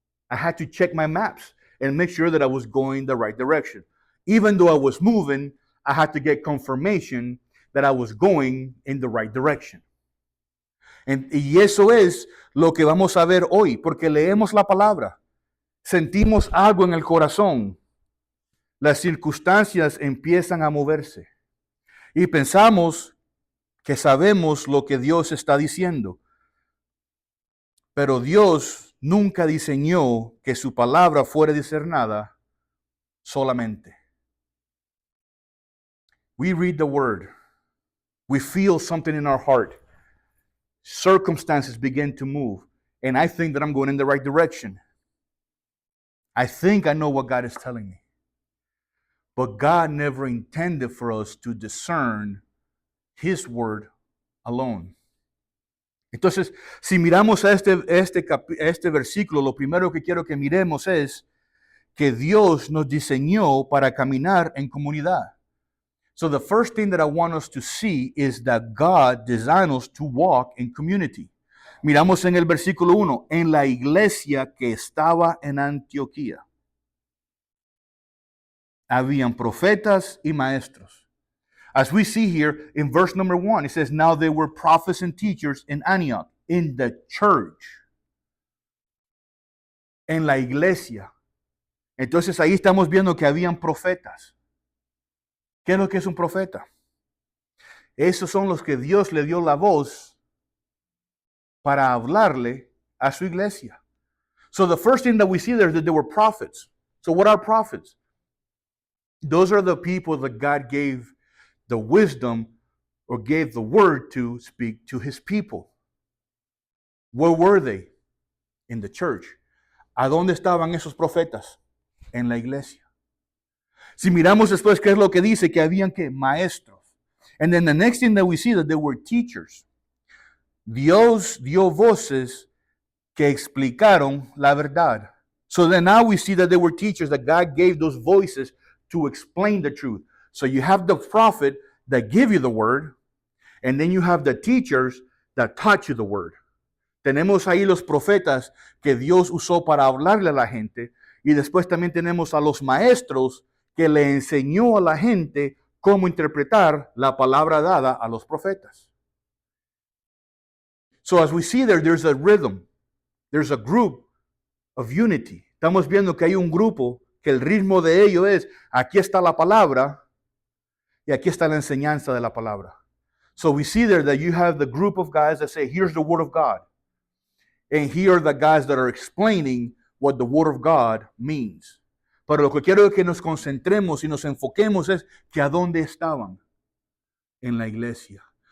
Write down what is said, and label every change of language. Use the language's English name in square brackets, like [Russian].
[English] I had to check my maps and make sure that I was going the right direction. Even though I was moving, I had to get confirmation that I was going in the right direction. [Spanish] Y eso es lo que vamos a ver hoy, porque leemos la palabra, sentimos algo en el corazón, las circunstancias empiezan a moverse y pensamos que sabemos lo que Dios está diciendo. Pero Dios nunca diseñó que su palabra fuera discernida solamente. [English] We read the word. We feel something in our heart. Circumstances begin to move. And I think that I'm going in the right direction. I think I know what God is telling me. But God never intended for us to discern His word alone. [Spanish] Entonces, si miramos a este versículo, lo primero que quiero que miremos es que Dios nos diseñó para caminar en comunidad. [English] So the first thing that I want us to see is that God designed us to walk in community. [Spanish] Miramos en el versículo 1, en la iglesia que estaba en Antioquía. Habían profetas y maestros. [English] As we see here in verse number 1, it says, now there were prophets and teachers in Antioch, in the church, [Spanish] en la iglesia. Entonces ahí estamos viendo que habían profetas. ¿Qué es lo que es un profeta? Esos son los que Dios le dio la voz para hablarle a su iglesia. [English] So the first thing that we see there is that there were prophets. So what are prophets? Those are the people that God gave the wisdom or gave the word to speak to his people. Where were they? In the church. [Spanish] ¿A dónde estaban esos profetas? En la iglesia. Si miramos después qué es lo que dice, que habían que maestros. [English] And then the next thing that we see that there were teachers. [Spanish] Dios dio voces que explicaron la verdad. [English] So then now we see that there were teachers, that God gave those voices to explain the truth. So you have the prophet that give you the word, and then you have the teachers that taught you the word. [Spanish] Tenemos ahí los profetas que Dios usó para hablarle a la gente, y después también tenemos a los maestros que le enseñó a la gente cómo interpretar la palabra dada a los profetas. [English] So as we see there, there's a rhythm. There's a group of unity. [Spanish] Estamos viendo que hay un grupo que el ritmo de ello es, aquí está la palabra y aquí está la enseñanza de la palabra. [English] So we see there that you have the group of guys that say, here's the word of God. And here are the guys that are explaining what the word of God means. [Spanish] Pero lo que quiero es que nos concentremos y nos enfoquemos es que a dónde estaban en la iglesia.